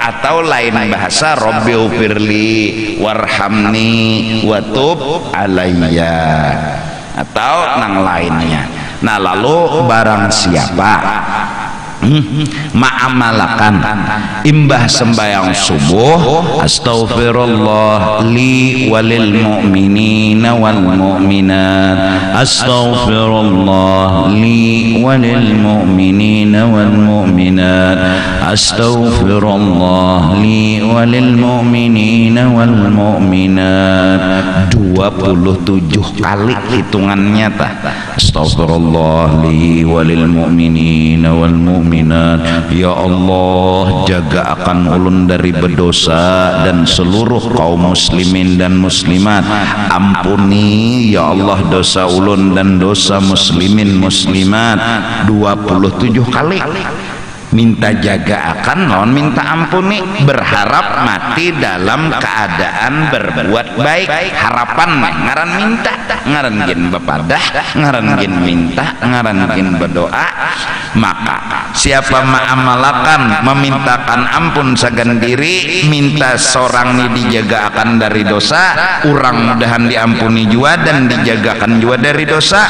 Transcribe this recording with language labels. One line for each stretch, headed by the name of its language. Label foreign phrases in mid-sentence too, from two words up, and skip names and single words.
Banjar: Atau lain bahasa
Arabic: رب اغفر لي وارحمني وتب علي,
Banjar: atau nang lainnya. Nah lalu barang siapa ma'amalakan imbah sembahyang subuh
Arabic: أستغفر الله لي وللمؤمنين والمؤمنات, أستغفر الله لي وللمؤمنين والمؤمنات, أستغفر الله لي وللمؤمنين والمؤمنات.
Banjar: 27 kali hitungannya tah.
Arabic: أستغفر الله لي وللمؤمنين والمؤمنات. يا الله,
Banjar: jaga akan ulun dari berdosa dan seluruh kaum muslimin dan muslimat. Ampuni
Arabic: يا الله
Banjar: dosa ulun dan dosa muslimin muslimat. 27 kali minta jaga akan non minta ampuni, berharap mati dalam keadaan berbuat baik. Harapan ngaran minta, ngaran gin bepadah, ngaran gin minta, ngaran gin berdoa. Maka siapa ma'amalakan memintakan ampun sagan diri, minta seorang ini dijaga akan dari dosa, urang mudahan diampuni jua dan dijagakan jua dari dosa.